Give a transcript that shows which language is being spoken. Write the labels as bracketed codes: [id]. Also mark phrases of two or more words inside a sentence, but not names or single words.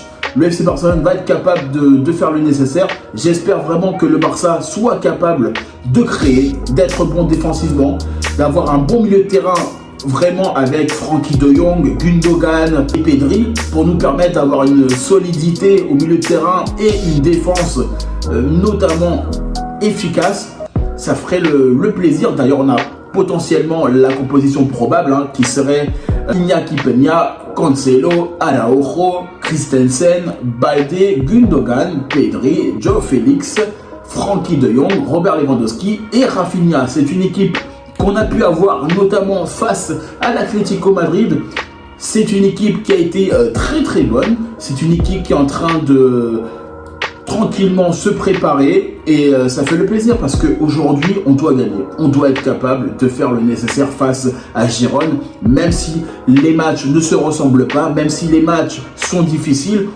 [fr] Le FC Barcelone va être capable de faire le nécessaire. J'espère vraiment que le Barça soit capable de créer, d'être bon défensivement, d'avoir un bon milieu de terrain vraiment avec Frenkie de Jong, Gundogan et Pedri pour nous permettre d'avoir une solidité au milieu de terrain et une défense notamment efficace. Ça ferait le plaisir. D'ailleurs, on a potentiellement la composition probable qui serait Iñaki Peña, Cancelo, Araujo, Christensen, Balde, Gundogan, Pedri, Joao Félix, Frenkie de Jong, Robert Lewandowski et Rafinha. C'est une équipe qu'on a pu avoir notamment face à l'Atlético Madrid. C'est une équipe qui a été très bonne. C'est une équipe qui est en train de tranquillement se préparer et ça fait le plaisir parce qu'aujourd'hui on doit gagner, on doit être capable de faire le nécessaire face à Girone, même si les matchs ne se ressemblent pas, même si les matchs sont difficiles.